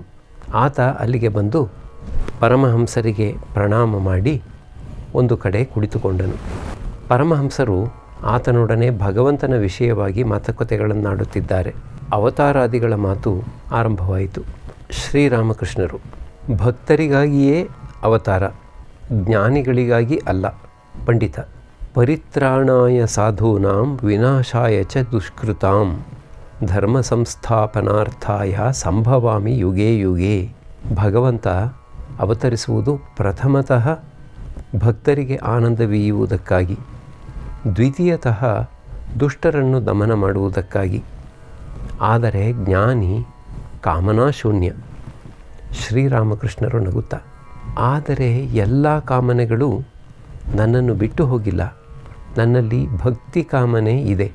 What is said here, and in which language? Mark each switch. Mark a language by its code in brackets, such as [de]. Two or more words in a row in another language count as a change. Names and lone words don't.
[kn] ಆತ ಅಲ್ಲಿಗೆ ಬಂದು ಪರಮಹಂಸರಿಗೆ ಪ್ರಣಾಮ ಮಾಡಿ ಒಂದು ಕಡೆ ಕುಳಿತುಕೊಂಡನು. ಪರಮಹಂಸರು ಆತನೊಡನೆ ಭಗವಂತನ ವಿಷಯವಾಗಿ ಮಾತುಕತೆಗಳನ್ನಾಡುತ್ತಿದ್ದಾರೆ. ಅವತಾರಾದಿಗಳ ಮಾತು ಆರಂಭವಾಯಿತು. ಶ್ರೀರಾಮಕೃಷ್ಣರು, ಭಕ್ತರಿಗಾಗಿಯೇ ಅವತಾರ, ಜ್ಞಾನಿಗಳಿಗಾಗಿ ಅಲ್ಲ. [sa] ಪಂಡಿತ, ಪರಿತ್ರಾಣಾಯ ಸಾಧೂನಾಂ ವಿನಾಶಾಯ ಚ ದುಷ್ಕೃತಾಂ ಧರ್ಮ ಸಂಸ್ಥಾಪನಾರ್ಥಾಯ ಸಂಭವಾಮಿ ಯುಗೇ ಯುಗೇ. [kn] ಭಗವಂತ ಅವತರಿಸುವುದು ಪ್ರಥಮತಃ ಭಕ್ತರಿಗೆ ಆನಂದವೀಯುವುದಕ್ಕಾಗಿ, ದ್ವಿತೀಯತಃ ದುಷ್ಟರನ್ನು ದಮನ ಮಾಡುವುದಕ್ಕಾಗಿ. ಆದರೆ ಜ್ಞಾನಿ ಕಾಮನಾಶೂನ್ಯ. ಶ್ರೀರಾಮಕೃಷ್ಣರು ನಗುತ್ತಾ, ಆದರೆ ಎಲ್ಲ ಕಾಮನೆಗಳು ನನ್ನನ್ನು ಬಿಟ್ಟು ಹೋಗಿಲ್ಲ, ನನ್ನಲ್ಲಿ ಭಕ್ತಿ ಕಾಮನೆ ಇದೆ.